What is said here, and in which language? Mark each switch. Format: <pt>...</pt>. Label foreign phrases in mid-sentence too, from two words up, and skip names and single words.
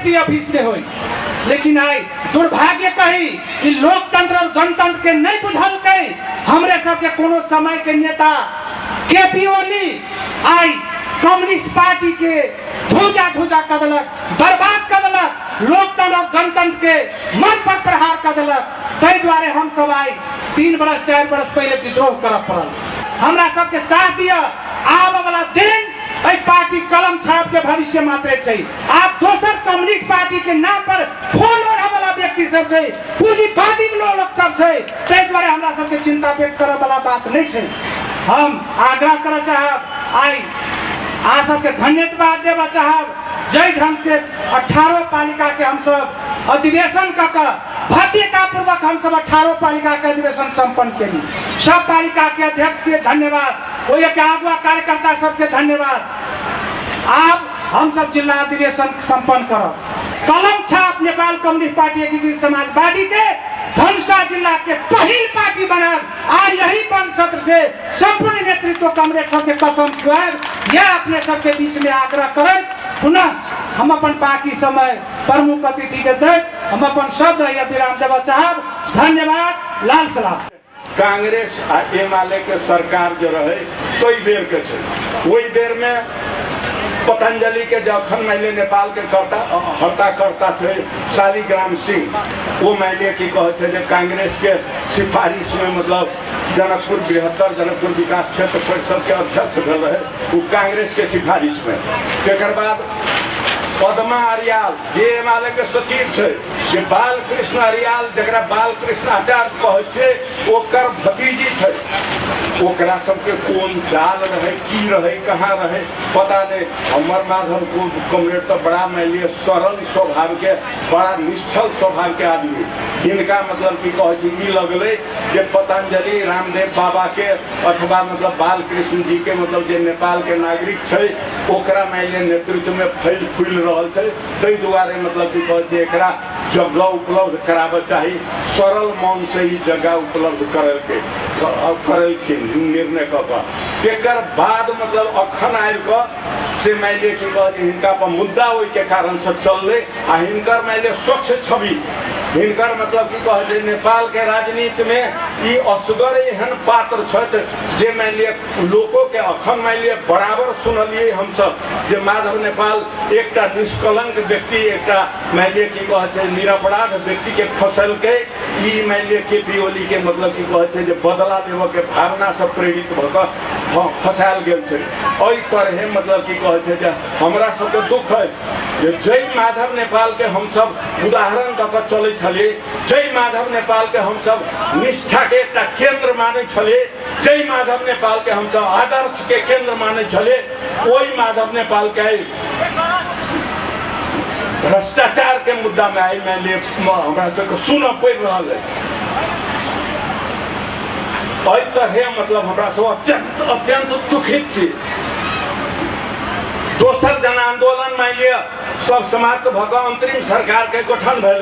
<mai>भविष्य में होई। लेकिन आई दुर्भाग्य कही कि लोकतंत्र और गणतंत्र के नहीं बुझल के हमरे सबके कोनो समय के नेता केपी ओली आई कम्युनिस्ट पार्टी के धूजा कर दिलक, बर्बाद कर दिलक, लोकतंत्र और गणतंत्र के मन पर प्रहार कर दिलक। ताहि द्वारे हम सब आई 3 बरस 4 बरस पहले विद्रोह करऽ पड़ल। हमरा सबके साथ दिया। आब वाला दिन पार्टी कलम छाप के भविष्य मात्रे छै। आप दोसर कम्युनिस्ट पार्टी के नाम पर फोन ओढ़े वाला व्यक्ति सब छै, पूंजीवादी लोग सब छै। ताहि द्वारे हमरा सबके चिंता व्यक्त करे वाला बात नहीं छै। हम आग्रह करे चाहब आई आ सबके धन्यवाद देवा चाहब जय ढंग से 18 पालिका के हम सब अधिवेशन कर भव्यता पूर्वक हम सब 18 पालिका के अधिवेशन संपन्न केली। सब पालिका के अध्यक्ष के धन्यवाद, वो के आगुआ कार्यकर्ता सबके धन्यवाद। अब हम सब जिला अधिवेशन संपन्न करब। कलम छाप नेपाल कम्युनिस्ट पार्टी एकीकृत समाजवादी के धनुषा जिला के पहली पार्टी बनाब। आज यही बंद सत्र से संपूर्ण नेतृत्व कमरेड सबके कसम खुआब या अपने सबके बीच में आग्रह करब। पुनः हम अपन बाकी समय प्रमुख अतिथि के दे हम अपन शब्द या विराम देवा चाहब। धन्यवाद। लाल सलाम। कांग्रेस आ एमाले के सरकार जो रहे तो बेर के वही बेर में पतंजलि के जखन मैले नेपाल के हत्या करता थे शालिग्राम सिंह, वो मैले की कहते थे कांग्रेस के सिफारिश में मतलब जनकपुर बृहत्तर जनकपुर विकास क्षेत्र परिषद के अध्यक्ष भेल रहे, वो कांग्रेस के सिफारिश में। तेकर बाद पद्मा अरियाल जे एमाले के सचिव थे, जे बालकृष्ण अरियाल जरा बालकृष्ण आचार्य कहे ओकर भतीजी थे, ओकरा सबके कौन चाल रहे की रहे कहाँ रहे पता नहीं। अमर माधव को कमरेड तो बड़ा मैलिए सरल स्वभाव के बड़ा निश्चल स्वभाव के आदमी, इनका मतलब की कहे लगले जे पतंजलि रामदेव बाबा के अथवा मतलब बालकृष्ण जी के मतलब जे नेपाल के नागरिक थे ओकरा मैलिए नेतृत्व में फैल फूल रहल छै। ताहि दुआरे मतलब की कहे एकरा जगह उपलब्ध कराबे चाहिए, सरल मन से ही जगह उपलब्ध करलखिन निर्णय कर बाद मतलब अखन आबि से मैले की कहे हिनका पर मुद्दा ओहि के कारण से चलले आ हिनकर मैले स्वच्छ छवि हिनकर मतलब की कहे नेपाल के राजनीति में ई असगर एहन पात्र छथि जे मैले लोगों के अखन मैले बराबर सुनलिए हम सब जे माधव नेपाल एकटा निष्कलंक व्यक्ति एकटा मैले की कहे निरपराध व्यक्ति के फसल के ई मैले केपी ओली के मतलब की कहे जे बदला देव के भावना से प्रेरित भऽ फसायल गेल छै। ओहि तरहे मतलब की कहे जे हमरा सबके दुख है जे जय माधव नेपाल के हम सब उदाहरण दऽ कऽ चलै छलिए, जय माधव नेपाल के हम सब निष्ठा के एकटा केंद्र मानै छलिए, जय माधव नेपाल के हम सब आदर्श के केंद्र मानै छलिए, ओहि माधव नेपाल के भ्रष्टाचार के मुद्दा में आई मैंने हमरा सबके सुन पड़ि रहल है। एहि तरहे मतलब हमरा सब अत्यंत दुखित छी। दोसर जन आंदोलन मान लिया सब समाप्त भऽ अंतरिम सरकार के गठन भेले।</mai>